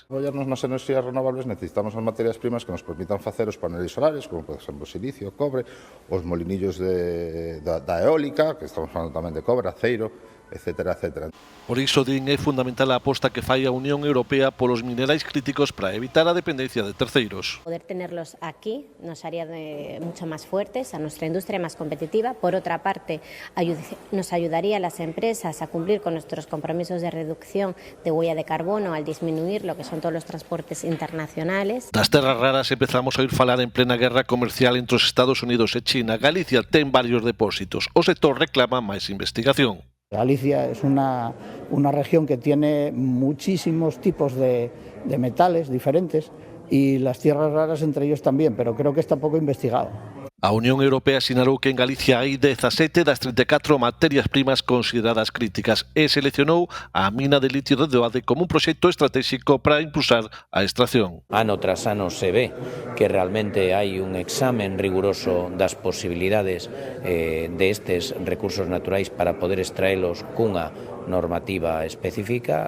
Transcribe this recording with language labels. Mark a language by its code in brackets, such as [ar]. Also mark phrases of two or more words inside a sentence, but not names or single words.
[gl] Apoiarnos nas enerxías renovables necesitamos as materias primas que nos permitan facer os paneles solares, como por exemplo o silicio, o cobre, os molinillos da eólica, que estamos falando tamén de cobre, aceiro, etcétera, etcétera. Por iso, din, é fundamental a aposta que fai a Unión Europea polos minerais críticos para evitar a dependencia de terceiros. [es] Poder tenerlos aquí nos haría mucho más fuertes, a nuestra industria más competitiva. Por otra parte, nos ayudaría a las empresas a cumplir con nuestros compromisos de reducción de huella de carbono al disminuir lo que son todos los transportes internacionales. [gl] Das terras raras empezamos a oír falar en plena guerra comercial entre os Estados Unidos e China. Galicia ten varios depósitos. O sector reclama máis investigación. [es] Galicia es una región que tiene muchísimos tipos de metales diferentes y las tierras raras entre ellos también, pero creo que está poco investigado. [gl] A Unión Europea sinalou que en Galicia hai 17 das 34 materias primas consideradas críticas e seleccionou a mina de litio de Doade como un proxecto estratégico para impulsar a extracción. Ano tras ano se ve que realmente hai un examen riguroso das posibilidades destes recursos naturais para poder extraelos cunha normativa específica.